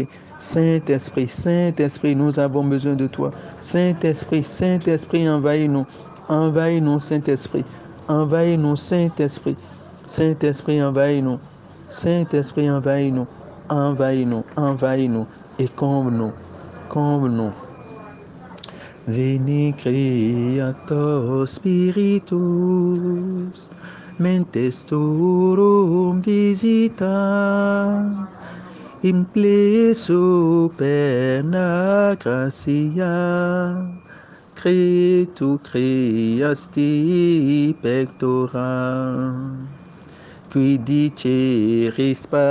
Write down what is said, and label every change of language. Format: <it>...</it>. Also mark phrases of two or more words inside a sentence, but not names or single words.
<fr>Saint-Esprit, Saint-Esprit, nous avons besoin de toi. Saint-Esprit, Saint-Esprit, envahis-nous. Envahis-nous, Saint-Esprit. Envahis-nous, Saint-Esprit. Saint-Esprit, envahis-nous. Saint-Esprit, envahis-nous. Envahis-nous, envahis-nous et comble-nous. Comble-nous.</fr> <la>Veni Creator Spiritus, mentes turum visita, imple superna gratia, tu creasti pectora, qui diceris</la>